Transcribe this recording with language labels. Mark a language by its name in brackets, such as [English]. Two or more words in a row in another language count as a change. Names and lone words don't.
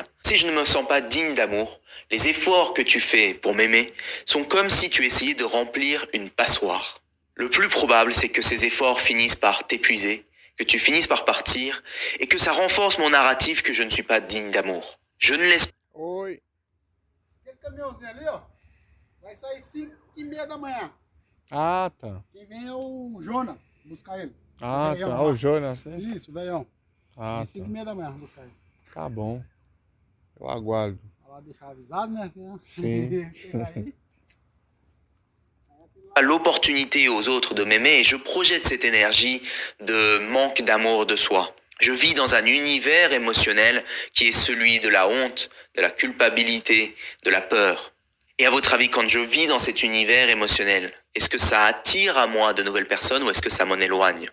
[French] Si je ne me sens pas digne d'amour, les efforts que tu fais pour m'aimer sont comme si tu essayais de remplir une passoire. Le plus probable, c'est que ces efforts finissent par t'épuiser, que tu finisses par partir, et que ça renforce mon narratif que je ne suis pas digne d'amour. Je ne laisse [Portuguese] Oi. Aquele caminhãozinho ali, ó, vai sair 5h30 da manhã. Ah, tá. Quem vem é o Jonas buscar ele. Ah, Veião tá. lá. O Jonas, né? Isso, velhão. Ah, Vem tá. 5h30 da manhã buscar ele. Tá bom. Eu aguardo. Vai lá deixar avisado, né? Sim. Chegar aí. [French] l'opportunité aux autres de m'aimer et je projette cette énergie de manque d'amour de soi. Je vis dans un univers émotionnel qui est celui de la honte, de la culpabilité, de la peur. Et à votre avis, quand je vis dans cet univers émotionnel, est-ce que ça attire à moi de nouvelles personnes ou est-ce que ça m'en éloigne ?